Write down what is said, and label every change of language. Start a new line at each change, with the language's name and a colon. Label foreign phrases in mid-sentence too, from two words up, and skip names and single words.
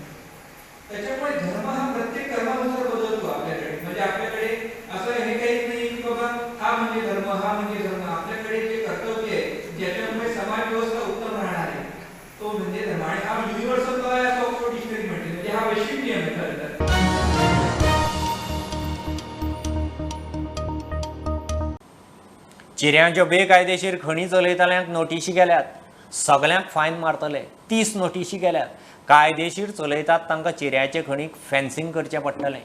Marathi: त्याच्यामुळे धर्म हा प्रत्येक कर्मानुसार बदलतो आपल्याकडे. म्हणजे आपल्याकडे असं हे काही नाही की बाबा हा म्हणजे धर्म, हा म्हणजे धर्म. आपल्याकडे जे कर्तव्य आहे ज्याच्यामुळे समाज व्यवस्था उत्तम राहणार आहे तो म्हणजे धर्म. आणि हा
English: universal law
Marathi: आहे असं ऑक्सफोर्ड डिक्शनरी म्हणते. म्हणजे हा वैश्विक नियम आहे खरं तर.
Konkani: चिऱ्यांच्यो बेकायदेशीर खणी चलयतल्यांक नोटीशी गेल्यात. सगळ्यांक फायन मारतले. 30 नोटीशी गेल्यात. कायदेशीर चलयतात तांकां चिऱ्याचे खणीक फेन्सिंग करचें पडटलें.